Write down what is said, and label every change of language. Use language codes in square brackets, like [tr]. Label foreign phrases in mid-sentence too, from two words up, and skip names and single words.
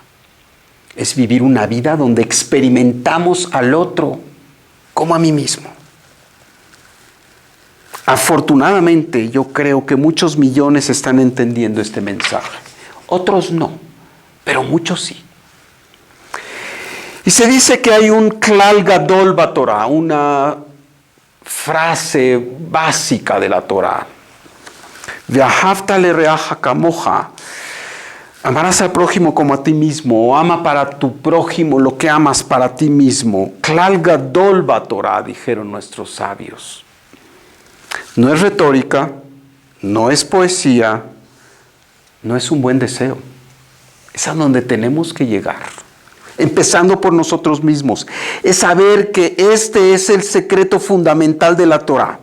[es] Es vivir una vida donde experimentamos al otro como a mí mismo. Afortunadamente, yo creo que muchos millones están entendiendo este mensaje. Otros no, pero muchos sí. Y se dice que hay un [he] כלל גדול בתורה, [es] una frase básica de la Torah. [he] ואהבת לרעך כמוך. [es] Amarás al prójimo como a ti mismo, o ama para tu prójimo lo que amas para ti mismo. [he] כלל גדול בתורה, [es] dijeron nuestros sabios. No es retórica, no es poesía, no es un buen deseo. Es a donde tenemos que llegar, empezando por nosotros mismos. Es saber que este es el secreto fundamental de la Torah.